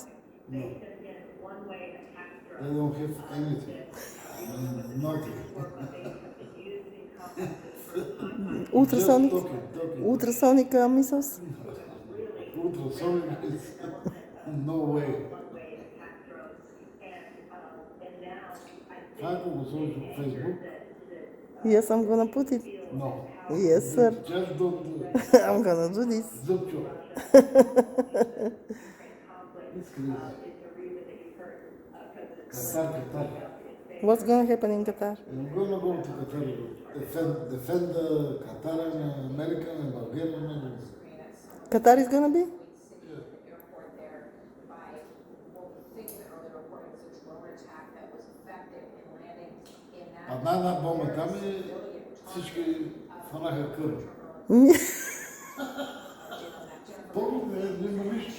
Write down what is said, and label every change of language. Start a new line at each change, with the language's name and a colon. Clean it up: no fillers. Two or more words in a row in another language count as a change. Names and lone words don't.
English: No. They don't have anything. Nothing. Ultrasonic, Just talking. ultrasonic missiles? Ultrasonic is no way.
Bulgarian: Ако го сложиш в Facebook?
English: Yes, I'm going to put it. No. Yes, sir. Just don't do it. I'm going to do this. Zupcho. It's crazy. Qatar. What's going to happen in Qatar? I'm gonna go to Qatar. Defend Qatar and America and Bulgaria and everything. Qatar is going to be?
Bulgarian: Една бомба там и всички фанаха кърв. Помня, няма нищо.